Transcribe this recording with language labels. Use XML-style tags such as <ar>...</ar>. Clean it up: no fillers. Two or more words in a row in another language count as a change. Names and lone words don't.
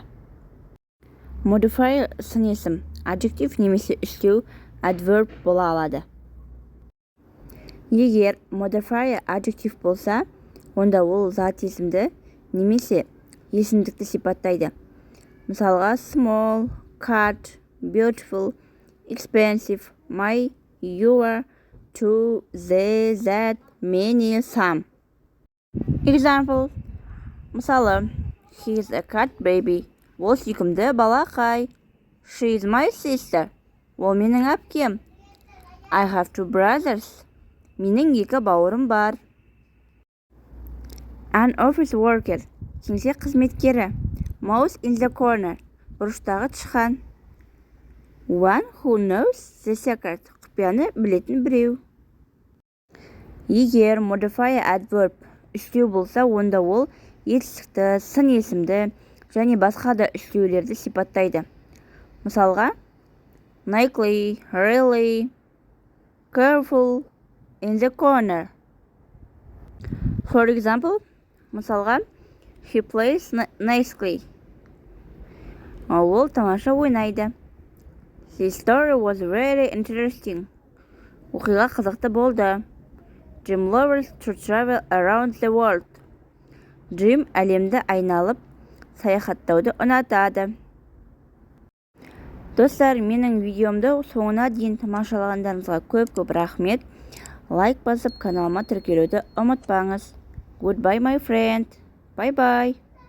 <kk>Modifier сын есім, adjective немесе үстеу, adverb бола алады. Егер</kk> <en>modifier adjective</en> <kk>болса, онда ол зат есімді немесе есімдікті сипаттайды. Мысалға,</kk> <en>small, cut, beautiful, expensive, my, your, to, the, that, many, some. Example. Мысалы, he is a cat baby.</en> <kk>Ол сүйкімді балақай.</kk> <en>She is my sister.</en> <kk>Ол менің әпкем.</kk> <en>I have two brothers.</en> <kk>Менің екі бауырым бар.</kk> <en>An office worker.</en> <kk>Кеңсе қызметкері.</kk> <en>Mouse in the corner.</en> <kk>Бұрыштағы тышқан.</kk> <en>One who knows the secret.</en> <kk>Құпияны білетін біреу. Егер</kk> <en>modifier adverb</en> <kk>үстеу болса, онда ол етістікті, сын есімді және басқа да үстеулерді сипаттайды. Мысалға,</kk> <en>likely, really, careful, in the corner. For example, мысалға, he plays nicely.</en> <kk>Ол тамаша ойнайды.</kk> <en>The story was very interesting.</en> <kk>Оқиға қызықты болды.</kk> <en>Jim loves to travel around the world.</en> <kk>Jim әлемді айналып, саяхаттауды ұнатады. Достар, менің видеомды соңына дейін тамашалағандарыңызға көп рахмет. Лайк басып, каналыма тіркелуді ұмытпаңыз.</kk> <en>Goodbye, my friend. Bye-bye.</en>